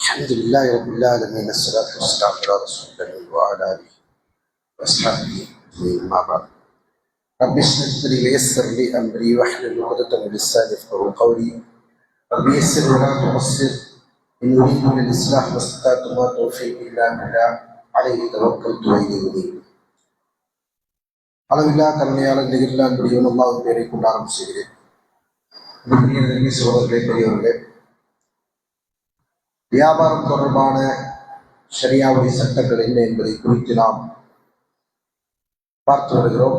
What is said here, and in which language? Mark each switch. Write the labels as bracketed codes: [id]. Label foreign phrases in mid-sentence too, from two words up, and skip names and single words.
[ar] الحمد لله رب العالمين، الصلاة والسلام على رسول الله وعلى آله وأصحابه أجمعين، ما بعد. رب اشرح لي ويسر لي أمري واحلل عقدة من لساني يفقهوا قولي. رب يسر ولا تعسر، إن أريد للإصلاح ما استطعت وما توفيقي إلا بالله عليه توكلت وإليه أنيب. [ta] அளவில்லா கருணையாளர் நிகழ்ந்த அன்புடையவன் அல்லாஹ்வின் பெயரை கொண்டு ஆரம்பம் செய்கிறேன். சகோதரர்களே, பெரியவர்களே, வியாபாரம் தொடர்பான ஷரியாவுடைய சட்டங்கள் என்ன என்பதை குறித்து நாம் பார்த்து வருகிறோம்.